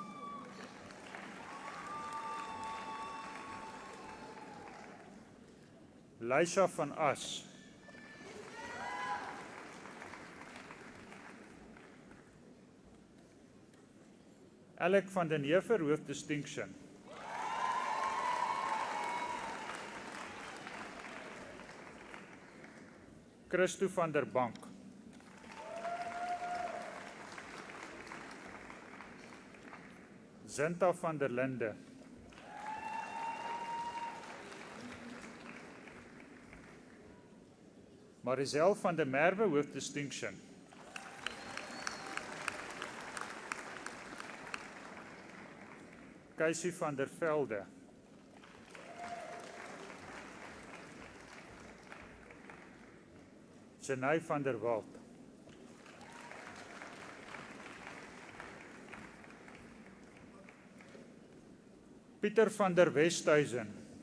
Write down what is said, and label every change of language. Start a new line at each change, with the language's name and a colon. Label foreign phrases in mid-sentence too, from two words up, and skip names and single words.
English: Lysha van As. Alec van den Heever with distinction. Christo van der Bank. Zinta van der Linde. Marizel van der Merwe with distinction. Casey van der Velde. Janai van der Walt. Pieter van der Westhuizen.